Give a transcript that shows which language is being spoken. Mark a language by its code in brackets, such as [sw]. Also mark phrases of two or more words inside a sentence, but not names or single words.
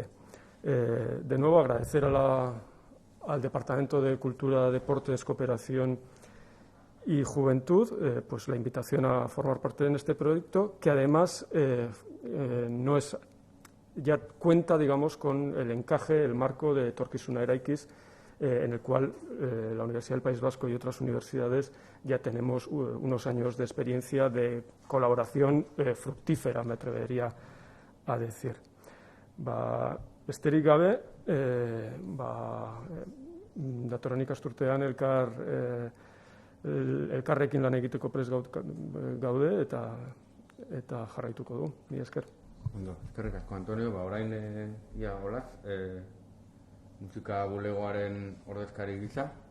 [es] De nuevo, agradecer al Departamento de Cultura, Deportes, Cooperación y Juventud pues la invitación a formar parte de este proyecto, que además no es, ya cuenta, digamos, con el encaje, el marco de Etorkizuna Eraikiz, en el cual la Universidad del País Vasco y otras universidades ya tenemos unos años de experiencia de colaboración fructífera, me atrevería a decir. [eu] Besterik gabe, datorren ikasturtean elkarrekin lan egiteko prest gaude eta jarraituko du. Mila esker. Ondo, eskerrik asko, Antonio. Orain ia Olaz, musika bulegoaren ordezkari gisa.